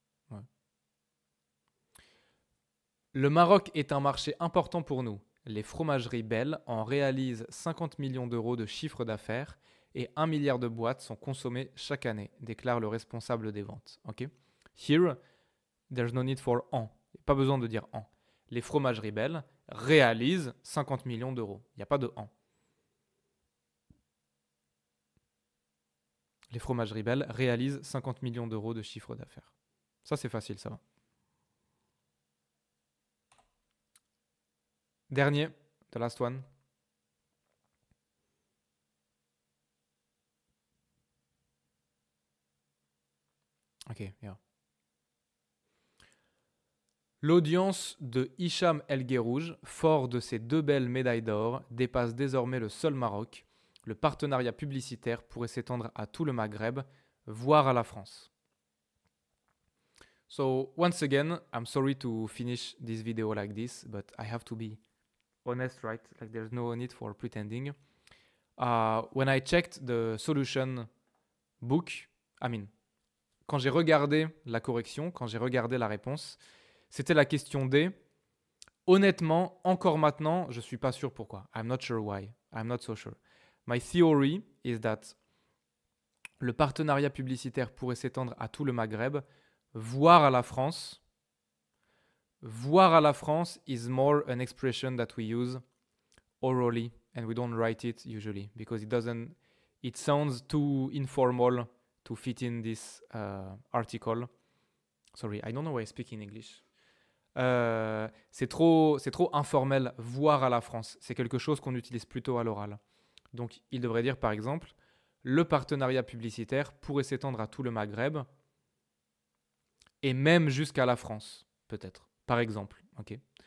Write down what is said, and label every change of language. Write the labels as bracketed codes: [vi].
[fr] Ouais. Le Maroc est un marché important pour nous. Les fromageries Bell en réalisent 50 millions d'euros de chiffre d'affaires et 1 milliard de boîtes sont consommées chaque année, déclare le responsable des ventes. [en] Okay? Here, there's no need for en. [fr] Pas besoin de dire en. Les fromageries Bell réalisent 50 millions d'euros. Il n'y a pas de en. Les fromageries Bell réalisent 50 millions d'euros de chiffre d'affaires. Ça, c'est facile, ça va. Dernier, [en] the last one. Ok, yeah. [fr] L'audience de Hicham El Guerrouj, fort de ses 2 belles médailles d'or, dépasse désormais le seul Maroc. Le partenariat publicitaire pourrait s'étendre à tout le Maghreb, voire à la France. [en] So once again, I'm sorry to finish this video like this, but I have to be honest, right? Like there's no need for pretending. When I checked the solution book, [fr] quand j'ai regardé la correction, quand j'ai regardé la réponse, c'était la question D. Honnêtement, encore maintenant, je ne suis pas sûr pourquoi. [en] I'm not sure why. I'm not so sure. My theory is that [fr] le partenariat publicitaire pourrait s'étendre à tout le Maghreb, voire à la France. Voire à la France [en] is more an expression that we use orally and we don't write it usually because it sounds too informal to fit in this article. Sorry, I don't know why I speak in English. [fr] C'est trop informel, voire à la France. C'est quelque chose qu'on utilise plutôt à l'oral. Donc, il devrait dire par exemple, le partenariat publicitaire pourrait s'étendre à tout le Maghreb et même jusqu'à la France, peut-être. Par exemple, ok.